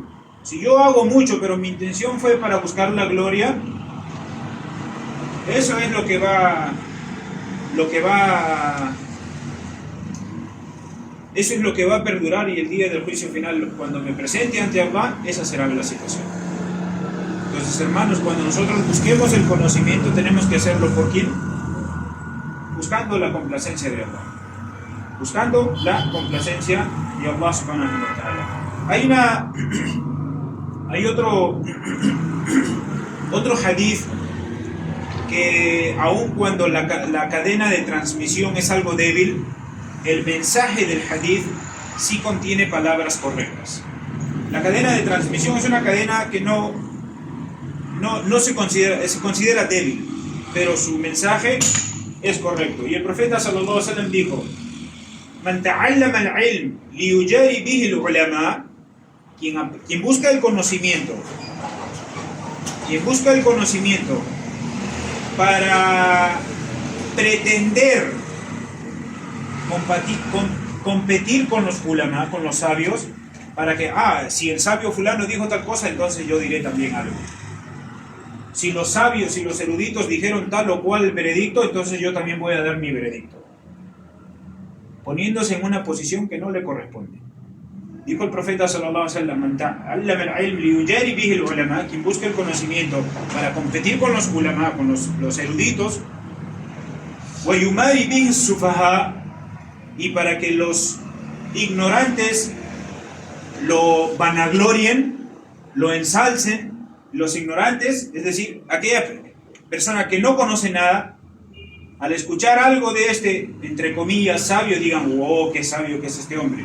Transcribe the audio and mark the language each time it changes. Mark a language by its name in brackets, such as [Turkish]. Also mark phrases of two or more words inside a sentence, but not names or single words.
[Spanish] Si yo hago mucho, pero mi intención fue para buscar la gloria, eso es lo que va a perdurar, y el día del juicio final, cuando me presente ante Allah, esa será la situación. Entonces, hermanos, cuando nosotros busquemos el conocimiento, tenemos que hacerlo ¿por quién? Buscando la complacencia de Allah. Buscando la complacencia de Allah [Arabic] سبحانه وتعالى. [Spanish] Hay otro hadith que, aun cuando la cadena de transmisión es algo débil, el mensaje del hadith sí contiene palabras correctas. La cadena de transmisión es una cadena que no se considera débil, pero su mensaje es correcto. Y el profeta [Arabic] صلى الله عليه وسلم dijo: من تعلم العلم ليجاري به العلماء, [Spanish] quien busca el conocimiento para pretender competir con los ulama, con los sabios, para que, si el sabio fulano dijo tal cosa, entonces yo diré también algo. Si los sabios y los eruditos dijeron tal o cual veredicto, entonces yo también voy a dar mi veredicto, poniéndose en una posición que no le corresponde. Dijo el profeta [Arabic] صلى الله عليه وسلم: من تعلم العلم ليجاري به العلماء, [Spanish] quien busca el conocimiento para competir con los ulama, con los eruditos, [Arabic] ويماري به السفهاء, [Spanish] y para que los ignorantes lo vanaglorien, lo ensalcen. Los ignorantes, es decir, aquella persona que no conoce nada, al escuchar algo de este, entre comillas, sabio, digan: wow, qué sabio que es este hombre.